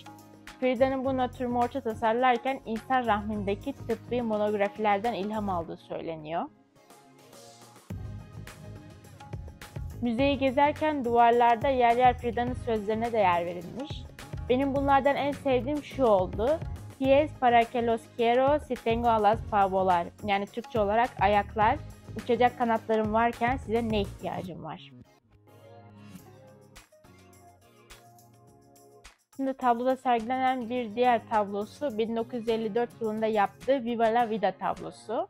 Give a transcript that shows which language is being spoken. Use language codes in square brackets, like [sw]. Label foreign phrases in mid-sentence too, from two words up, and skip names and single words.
[tr] Frida'nın bu natürmort'u tasarlarken insan rahmindeki tıbbi monografilerden ilham aldığı söyleniyor. Müzeyi gezerken duvarlarda yer yer Frida'nın sözlerine de yer verilmiş. Benim bunlardan en sevdiğim şu oldu. [es] Pies para que los quiero si tengo alas para volar. [tr] Yani Türkçe olarak ayaklar, uçacak kanatlarım varken size ne ihtiyacım var? Şimdi tabloda sergilenen bir diğer tablosu 1954 yılında yaptığı Viva la Vida tablosu.